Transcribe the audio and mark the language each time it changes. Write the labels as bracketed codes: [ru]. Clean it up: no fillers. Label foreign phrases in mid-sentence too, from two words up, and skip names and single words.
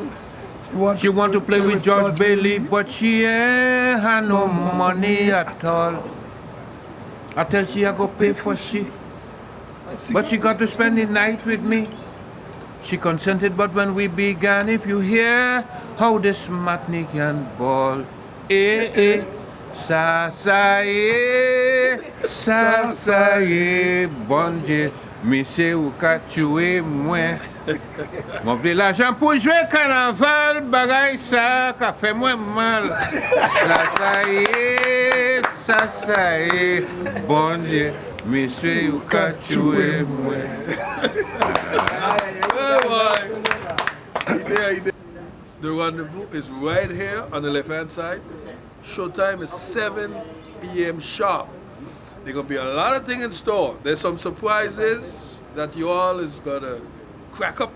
[en] She want to play with George Bailey, but she ain't had no money at all. I tell she I go pay for she. but she got to spend the night with me. She consented, but when we began, if you hear how this matinee can ball, [gcf] sa bon Dieu, mi se ou ka tue mwen. Mon vle l'argent pour jouer carnaval, bagay sa ka fait moins mal. Sa bon Dieu, mi se ou ka tue mwen. [en] The rendezvous is right here on the left-hand side. Showtime is 7 p.m. sharp. There's gonna be a lot of things in store. There's some surprises that you all is gonna crack up.